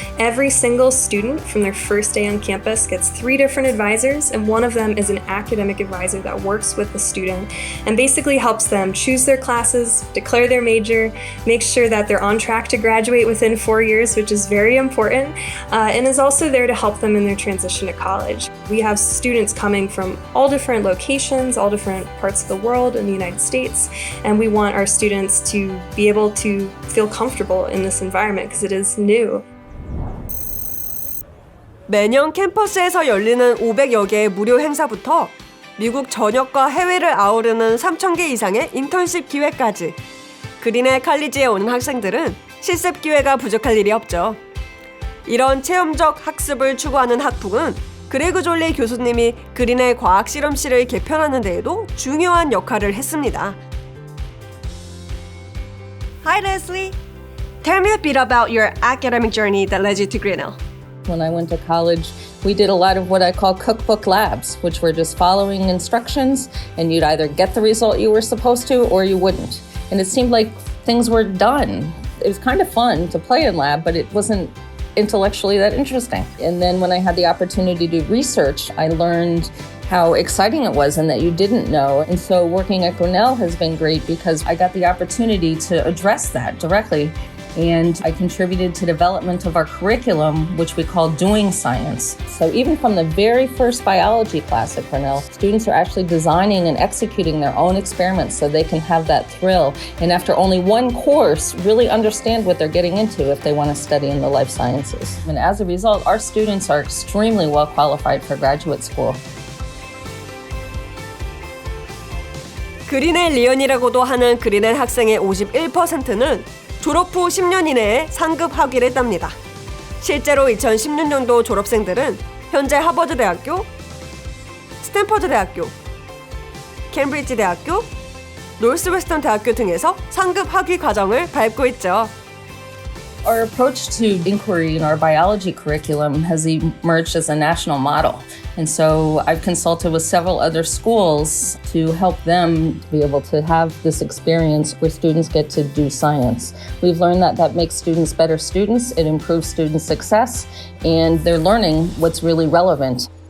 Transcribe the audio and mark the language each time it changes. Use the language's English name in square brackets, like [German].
[English] Every single student from their first day on campus gets 3 different advisors, and one of them is an academic advisor that works with the student and basically helps them choose their classes, declare their major, make sure that they're on track to graduate within 4 years, which is very important, and is also there to help them in their transition to college. We have students coming from all different locations, all different parts of the world in the United States, and we want our students to be able to feel comfortable in this environment because it is new. [Korean] 매년 캠퍼스에서 열리는 500여 개의 무료 행사부터 미국 전역과 해외를 아우르는 3,000개 이상의 인턴십 기회까지 그린엘 칼리지에 오는 학생들은 실습 기회가 부족할 일이 없죠. 이런 체험적 학습을 추구하는 학부는 그레그 졸리 교수님이 그린엘 과학 실험실을 개편하는 데에도 중요한 역할을 했습니다. [English] Hi Leslie! Tell me a bit about your academic journey that led you to Grinnell. When I went to college, we did a lot of what I call cookbook labs, which were just following instructions, and you'd either get the result you were supposed to or you wouldn't. And it seemed like things were done. It was kind of fun to play in lab, but it wasn't intellectually that interesting. And then when I had the opportunity to do research, I learned how exciting it was and that you didn't know. And so working at Grinnell has been great because I got the opportunity to address that directly. And I contributed to development of our curriculum, which we call Doing Science. So even from the very first biology class at Grinnell, students are actually designing and executing their own experiments so they can have that thrill. And after only one course, really understand what they're getting into if they want to study in the life sciences. And as a result, our students are extremely well qualified for graduate school. [Korean] 그리넬 리언이라고도 하는 그리넬 학생의 51%는 졸업 후 10년 이내에 상급 학위를 땁니다. 실제로 2016년도 졸업생들은 현재 하버드 대학교, 스탠퍼드 대학교, 캠브리지 대학교, 노스웨스턴 대학교 등에서 상급 학위 과정을 밟고 있죠. [English] Our approach to inquiry in our biology curriculum has emerged as a national model. And so I've consulted with several other schools to help them be able to have this experience where students get to do science. We've learned that that makes students better students, it improves student success, and they're learning what's really relevant.